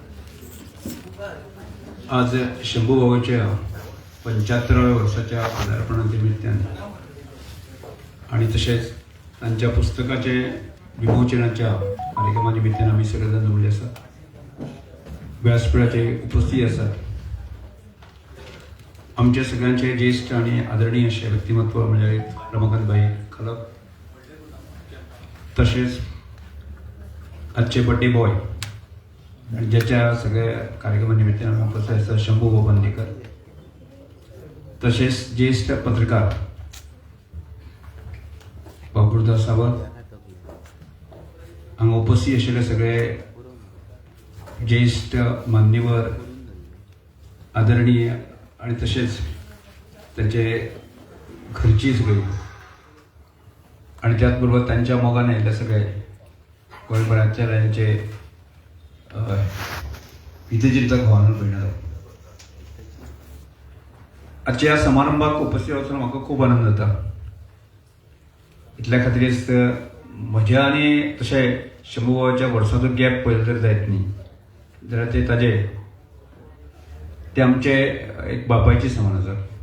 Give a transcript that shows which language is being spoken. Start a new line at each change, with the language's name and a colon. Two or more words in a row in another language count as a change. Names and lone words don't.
Marathi: आज शंभू भाऊच्या 75व्या वर्षाच्या पदार्पणानिमित्ताने आणि तसेच त्यांच्या पुस्तकाचे विमोचनाच्या कार्यक्रमा निमित्तान
Konkani: आमी सगळे जाण जमले आसात.
Marathi: व्यासपीठाचेर उपस्थित आसात. आमच्या सगळ्यांचे ज्येष्ठ आणि आदरणीय असे व्यक्तिमत्व म्हणजे रमाकांत भाई खलप, तसेच आजचे
English: birthday boy
Marathi: आणि ज्याच्या सगळ्या कार्यक्रमा निमित्तान आमी उपस्थित आसात शंभू भाऊ बांदेकर, तसेच ज्येष्ठ पत्रकार बाबुरदास सावंत, हांगा उपस्थित आशिल्ले सगळे ज्येष्ठ मान्यवर आदरणीय आणि तसेच त्यांचे घरची सगळी आणि त्याचबरोबर त्यांच्या मोगान आयिल्ले सगळे गोंयभरांतल्या यांचे
Konkani: हितचिंतक भावना भयणारो, आजच्या ह्या समारंभाक उपस्थित वचून म्हाका खूब आनंद जाता. इतल्या खातीरच म्हज्या आनी तशें शंभू भावाच्या वर्साचो गॅप पळयलो तर जायत न्ही, जाल्यार ते आमचे एक बापायचे समान आसा.